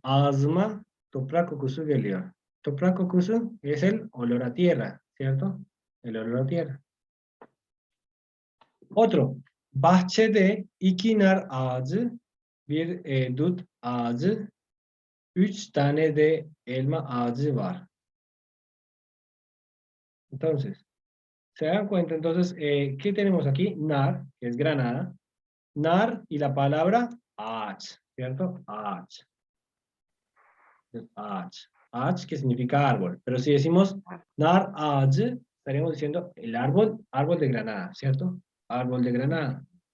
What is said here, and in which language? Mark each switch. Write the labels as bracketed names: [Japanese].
[Turkish] Ağzıma toprak kokusu geliyor. Toprak kokusu [Spanish] es el olor a tierra, ¿cierto? El olor a tierra. Otro, [Turkish] bahçede 2 nar ağacı, bir dut ağacı, 3 tane de elma ağacı var. [Spanish] Entonces, ¿se dan cuenta? Entonces, ¿qué tenemos aquí? Nar, que es granada. Nar y la palabra ağaç, ¿cierto? Ağaç. Ağaç. Ağaç, que significa árbol. Pero si decimos [Turkish] nar ağacı, [Spanish] estaríamos diciendo el árbol de granada, ¿cierto? Árbol de granada.